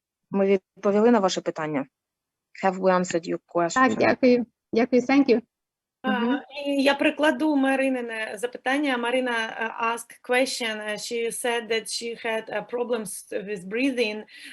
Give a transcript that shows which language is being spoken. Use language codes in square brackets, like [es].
[uk] Ми відповіли на ваше питання? [en] Have we answered your question? [uk] Так, дякую. Дякую, [en] thank you. [uk] Я прикладу Маринине запитання. [en] Marina asked question. She said that she had problems with breathing.